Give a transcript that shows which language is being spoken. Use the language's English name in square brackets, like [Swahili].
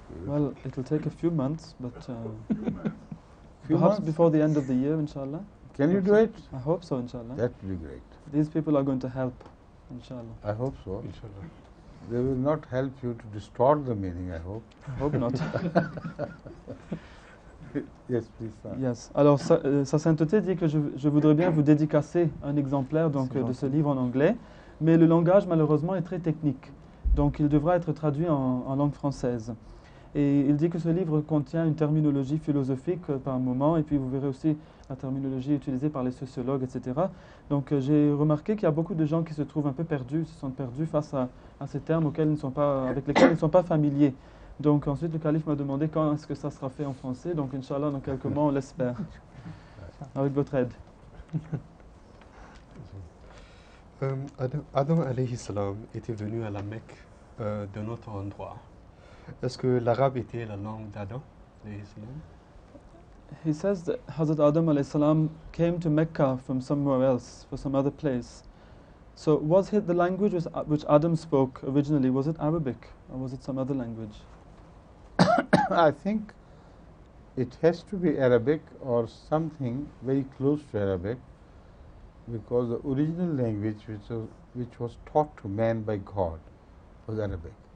[English] Well, it will take a few months, but Few perhaps months? before the end of the year, inshallah. Can you do it? I hope so, inshallah. That will be great. These people are going to help, inshallah. I hope so. [Arabic] Inshallah. [English] They will not help you to distort the meaning, I hope. I hope not. Yes, please. Yes. [French] Alors, sa sainteté dit que je voudrais bien vous dédicacer un exemplaire donc, de ce livre en anglais, mais le langage, malheureusement, est très technique. Donc, il devra être traduit en langue française. Et il dit que ce livre contient une terminologie philosophique par moment, et puis vous verrez aussi la terminologie utilisée par les sociologues, etc. Donc, j'ai remarqué qu'il y a beaucoup de gens qui se trouvent un peu perdus, se sentent perdus face à ces termes avec lesquels ils ne sont pas familiers. Donc ensuite le calife m'a demandé quand est-ce que ça sera fait en français. Donc Inch'Allah dans quelques mois on l'espère. Avec votre aide. Adam alayhi salam était venu à la Mecque d'un autre endroit. Est-ce que l'arabe était la langue d'Adam alayhi salam? [English] He says that Hazrat Adam alayhi salam came to Mecca from somewhere else, for some other place. So was the language which Adam spoke originally, was it Arabic or was it some other language? I think it has to be Arabic or something very close to Arabic, because the original language which was taught to man by God was Arabic.